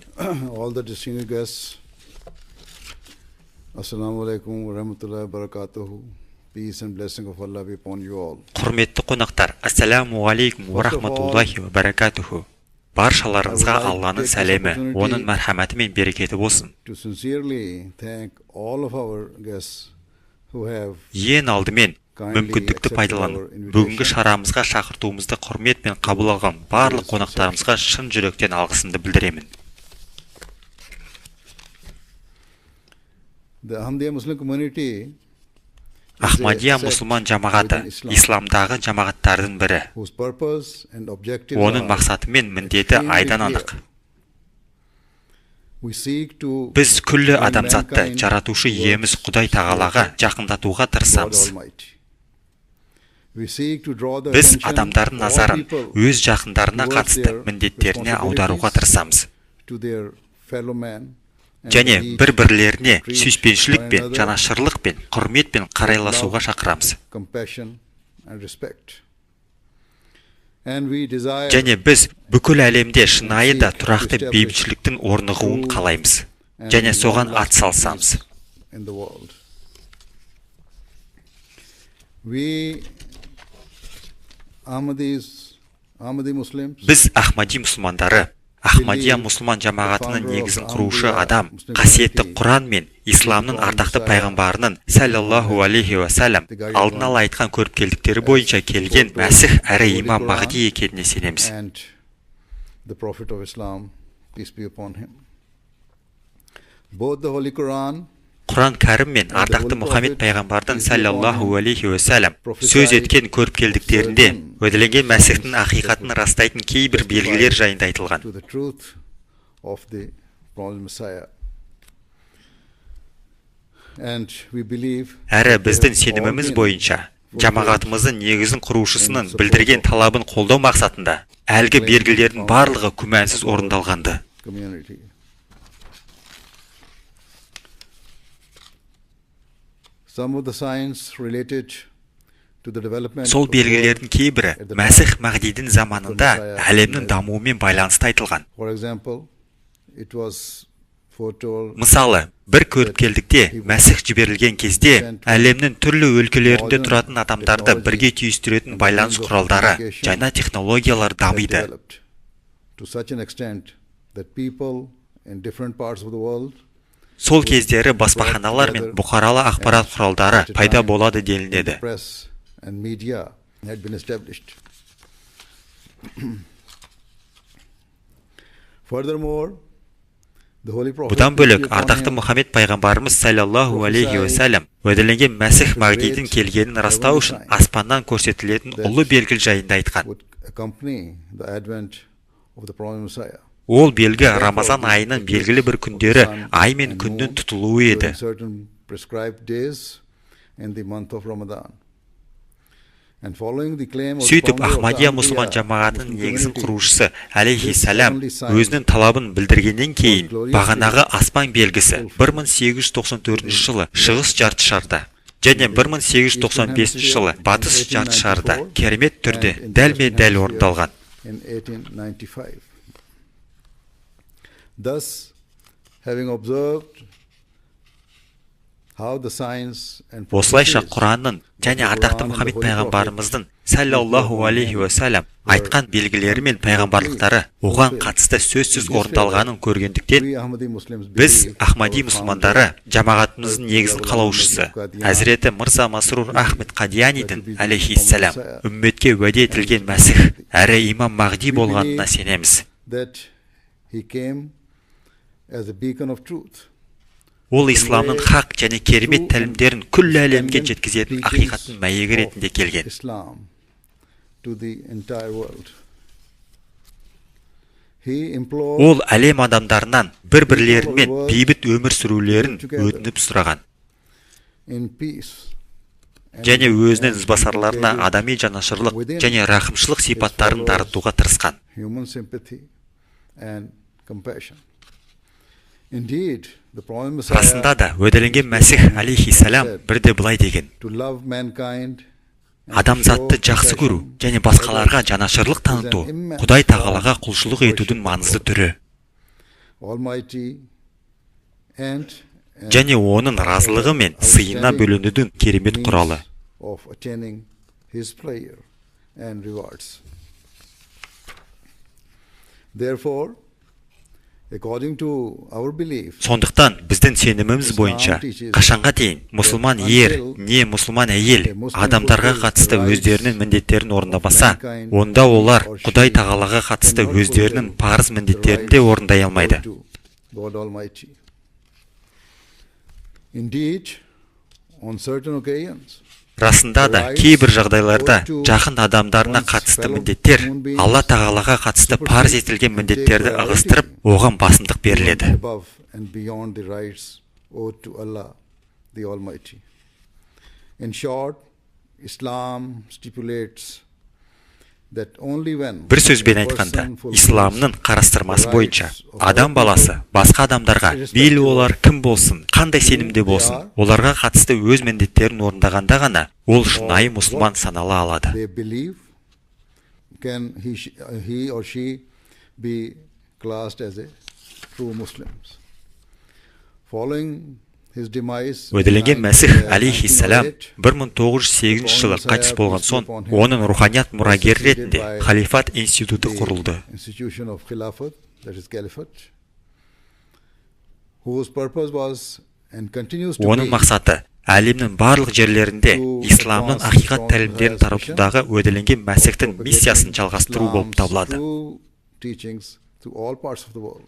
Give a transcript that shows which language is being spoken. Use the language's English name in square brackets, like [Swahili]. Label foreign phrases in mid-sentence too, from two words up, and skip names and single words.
[English] All the distinguished guests, [Arabic] السلام عليكم ورحمة الله وبركاته. [English] Peace and blessing of Allah be upon you all. [Kazakh] Құрметті қонақтар, [Arabic] السلام عليكم ورحمة الله وبركاته. [Kazakh] Баршаларыңызға Алланың сәлемі, оның мәрхәмәті мен берекеті болсын. [English] To sincerely thank all of our guests who have [Kazakh] Ең алдымен мүмкіндікті пайдаланып, бүгінгі шарамызға шақыртуымызды құрметпен қабыл алған барлық қонақтарымызға шын жүректен алғысымды білдіремін. [English] The Ahmadiyya Muslim community [Kazakh] Ахмадия мұсылман жамағаты исламдағы жамағаттардың бірі. [English] whose purpose and objectives [Kazakh] Оның [English] are [Kazakh] мақсаты мен міндеті айдан анық. [English] we seek to [Kazakh] Біз күллі [English] bring [Kazakh] адамзатты [English] mankind [Kazakh] жаратушы [English] towards [Kazakh] иеміз Құдай тағалаға жақындатуға [English] God [Kazakh] тырысамыз. [English] Almighty. We seek to draw the [Kazakh] Біз [English] attention [Kazakh] адамдардың [English] of all [Kazakh] назарын [English] people [Kazakh] өз жақындарына [English] towards [Kazakh] қатысты [English] their [Kazakh] міндеттеріне аударуға [English] responsibilities [Kazakh] тырысамыз. [English] to their fellow man and [Kazakh] Және [English] to each [Kazakh] бір-бірлеріне [English] treat [Kazakh] сүйіспеншілік [English] one [Kazakh] пен [English] another [Kazakh] жанашырлық пен құрмет пен қарайласуға шақырамыз. [English] compassion and respect. And we desire [Kazakh] Және біз бүкіл әлемде шынайы да тұрақты бейбітшіліктің орнығуын қалаймыз. Және соған атсалысамыз. [English] in the world. We Ahmadi Muslims [Kazakh] Біз Ахмади мұсылмандары, Ахмадия мұсылман жамағатының негізін құрушы адам, қасиетті Құран мен исламның ардақты пайғамбарының [Arabic] صلى الله عليه وسلم [Kazakh] алдын ала айтқан көріпкелдіктері бойынша келген Мәсіх әрі имам Мағди екеніне сенеміз. [English] and the Prophet of Islam, peace be upon him. Both the Holy Quran [Kazakh] Құран кәрім мен ардақты Мұхаммед пайғамбардың [Arabic] صلى الله عليه وسلم [Kazakh] сөз еткен көріпкелдіктерінде уәделенген Мәсіхтің ақиқатын растайтын кейбір белгілер жайында айтылған. [English] to the truth of the promised Messiah. And we believe [Kazakh] Әрі біздің сеніміміз бойынша жамағатымыздың негізін құрушысының білдірген талабын қолдау мақсатында әлгі белгілердің барлығы күмәнсіз орындалғанды. [English] community. Some of the signs related to the development [Kazakh] Сол [English] of the world, [Kazakh] белгілердің кейбірі Мәсіх Мағдидің заманында әлемнің дамуымен байланысты айтылған. [English] for example, it was foretold [Kazakh] Мысалы, бір көріпкелдікте Мәсіх жіберілген кезде әлемнің түрлі өлкелерінде тұратын адамдарды бірге түйістіретін байланыс құралдары, жаңа технологиялар дамиды. [English] developed to such an extent that people in different parts of the world [Kazakh] Сол кездері баспаханалар мен бұқаралы ақпарат құралдары пайда болады делінеді. [English] press and media had been established. Furthermore, the Holy Prophet [Kazakh] Бұдан [English] peace be [Kazakh] бөлек [English] upon [Kazakh] ардақты [English] him, [Kazakh] Мұхаммед пайғамбарымыз [Arabic] صلى الله عليه وسلم [Kazakh] уәделенген Мәсіх Мағдидің келгенін растау үшін аспаннан көрсетілетін ұлы белгі жайында айтқан. [English] would accompany the advent of the promised Messiah. [Kazakh] Ол белгі Рамазан айының белгілі бір күндері ай мен күннің тұтылуы еді. [English] During certain prescribed days in the month of Ramadan. And following the claim of the [Kazakh] Сөйтіп [English] founder of the [Kazakh] Ахмадия [English] Ahmadiyya [Kazakh] мұсылман жамағатының [English] Muslim [Kazakh] негізін [English] community, [Kazakh] құрушысы әлейхиссалам өзінің талабын білдіргеннен кейін бағанағы аспан белгісі 1894 жылы шығыс жартышарда және 1895 жылы батыс жартышарда керемет түрде дәлме-дәл орындалған. [English] in 1895. Thus, having observed how the science and [Kazakh] Осылайша [English] prophecies [Kazakh] Құранның және ардақты Мұхаммед пайғамбарымыздың [Arabic] صلى الله عليه وسلم [Kazakh] айтқан белгілері мен пайғамбарлықтары оған қатысты сөзсіз орындалғанын көргендіктен [English] we Ahmadi Muslims [Kazakh] біз [English] believe [Kazakh] Ахмади [English] our [Kazakh] мұсылмандары жамағатымыздың негізін қалаушысы Әзіреті Мырза Масрур Ахмед Қадиянидің алейхиссалам үмметке уәде етілген Мәсіх әрі имам Мағди болғанына сенеміз. [English] that he came as a beacon of truth. [Kazakh] Ол исламның хақ және керемет тәлімдерін күллі әлемге жеткізетін ақиқаттың мәйегі ретінде келген. [English] Islam to the entire world. He implored [Kazakh] Ол әлем адамдарынан бір-бірлерімен бейбіт өмір сүрулерін өтініп сұраған. [English] in peace and [Kazakh] Және өзінің ізбасарларына адами жанашырлық және рақымшылық сипаттарын дарытуға тырысқан. [English] human sympathy and compassion. Indeed, the promised [Kazakh] Расында [English] Messiah [Kazakh] да уәделенген Мәсіх алейхиссалам бірде былай деген: [English] to love mankind and [Kazakh] Адамзатты [English] show [Kazakh] жақсы көру [English] compassion [Kazakh] және басқаларға жанашырлық таныту Құдай тағалаға құлшылық етудің маңызды түрі. [English] Almighty and [Kazakh] Және оның разылығы мен сыйына бөленудің керемет құралы. [English] of attaining his pleasure and rewards. Therefore, according to our belief, [Kazakh] Сондықтан біздің сеніміміз бойынша қашанға дейін мұсылман ер не мұсылман әйел адамдарға қатысты өздерінің міндеттерін орындамаса, онда олар Құдай тағалаға қатысты өздерінің парыз міндеттерін де орындай алмайды. [English] to God Almighty. Indeed, on certain occasions, [Kazakh] Расында да кейбір жағдайларда жақын адамдарына қатысты міндеттер Алла тағалаға қатысты парыз етілген міндеттерді ығыстырып, оған басымдық беріледі. [English] above and beyond the rights owed to Allah, the Almighty. In short, Islam stipulates that only when [Kazakh] Бір сөзбен айтқанда, исламның қарастырмасы бойынша адам баласы басқа адамдарға, мейлі олар кім болсын, қандай сенімде болсын, оларға қатысты өз міндеттерін орындағанда ғана ол шынайы мұсылман санала алады. [English] they believe, can he or she be classed as a true Muslims. Following his demise, [Kazakh] Өделенген Мәсіх алейхиссалам 1908 жылы қайтыс болған соң, оның руханият мұрагері ретінде халифат институты құрылды. [English] Institution of Khilafat, that is Caliphate, whose purpose was and continues to [Kazakh] Оның [English] be [Kazakh] мақсаты әлемнің барлық жерлерінде исламның ақиқат тәлімдерін таратудағы өделенген Мәсіхтің миссиясын жалғастыру болып табылады. [English] true teachings to all parts of the world.